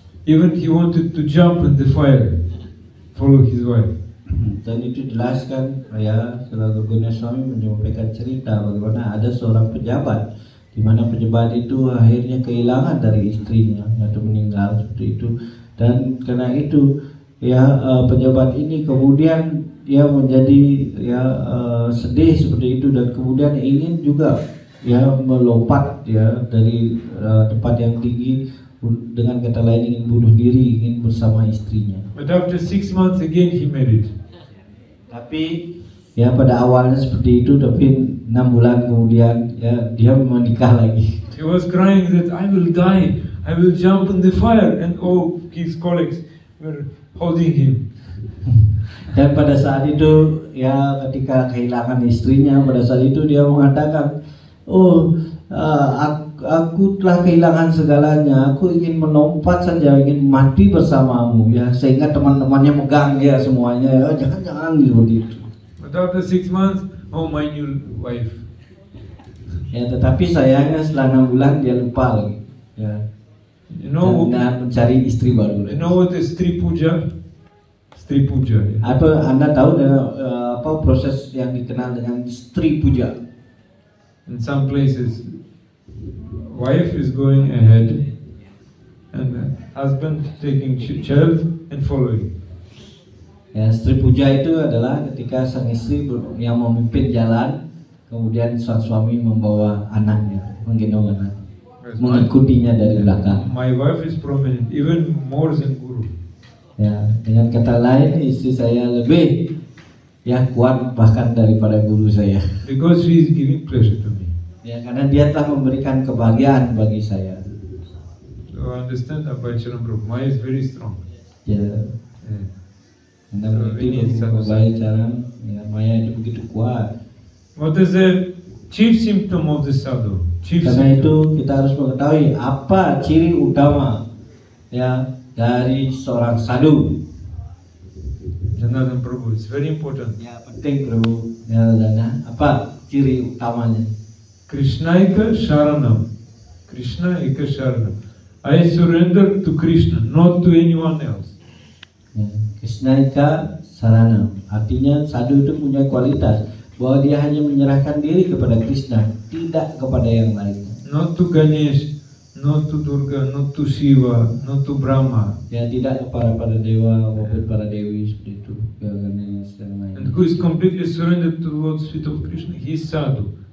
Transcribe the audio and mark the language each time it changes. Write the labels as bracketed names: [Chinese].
[English] Even he wanted to jump in the fire, follow his wife. [Indonesian] Dan itu jelaskan ya, setelah Guru Swami menyampaikan cerita bagaimana ada seorang pejabat di mana pejabat itu akhirnya kehilangan dari istrinya atau meninggal seperti itu. Dan karena itu ya pejabat ini kemudian ya menjadi ya sedih seperti itu dan kemudian ingin juga ya melompat ya dari tempat yang tinggi, dengan kata lain ingin bunuh diri, ingin bersama istrinya. [English] But after 6 months again he married. [Indonesian] Tapi ya pada awalnya seperti itu, tapi 6 bulan kemudian ya dia menikah lagi. [English] He was crying that I will die, I will jump in the fire, and all his colleagues were holding him. [Indonesian] Dan pada saat itu ya ketika kehilangan istrinya, pada saat itu dia mengatakan, oh aku telah kehilangan segalanya, aku ingin melompat saja, ingin mati bersamamu ya, sehingga teman-temannya megang ya semuanya, ya jangan seperti itu. [English] But after 6 months, oh my new wife. [Indonesian] Ya tetapi sayangnya setelah 6 bulan dia lupa lagi ya, [English] You know, [Indonesian] dan mencari istri baru. [English] you know what is Stri Puja? Stri Puja. Yeah. [Indonesian] Apa Anda tahu apa proses yang dikenal dengan Stri Puja? [English] In some places, wife is going ahead, and husband taking child and following. [Indonesian] Ya, Stri Puja itu adalah ketika sang istri yang memimpin jalan, kemudian sang suami membawa anaknya, menggendong anak, mengikutinya dari belakang. [English] My wife is prominent, even more than Guru. [Indonesian] Ya, dengan kata lain istri saya lebih ya kuat bahkan daripada guru saya. [English] Because she is giving pleasure to me. [Indonesian] Ya, karena dia telah memberikan kebahagiaan bagi saya. [English] So I understand Abhay Charan Prabhu. Maya is very strong. [Indonesian] Ya, [English] Yeah. [Indonesian] Anda mengerti bahwa baik cara ya, Maya itu begitu kuat. [English] What is the chief symptom of the sadhu? Chief [Indonesian] Karena itu [English] symptom. [Indonesian] kita harus mengetahui apa ciri utama ya dari seorang sadhu. [English] Janardhan Prabhu, it's very important. [Indonesian] Ya penting bro. Ya Dana, apa ciri utamanya? [Sanskrit] Krishnaika Sharanam. Krishna Eka Sharanam. [English] I surrender to Krishna, not to anyone else. [Indonesian] Ya, Krishnaika Saranam. Artinya sadhu itu punya kualitas bahwa dia hanya menyerahkan diri kepada Krishna, tidak kepada yang lain. [English] Not to Ganesh, not to Durga, not to Shiva, not to Brahma. [Indonesian] Ya tidak kepada para dewa maupun para dewi seperti itu. Ya Ganesh dan lain. [English] And who is completely surrendered to the Lord's feet of Krishna, he is sadhu.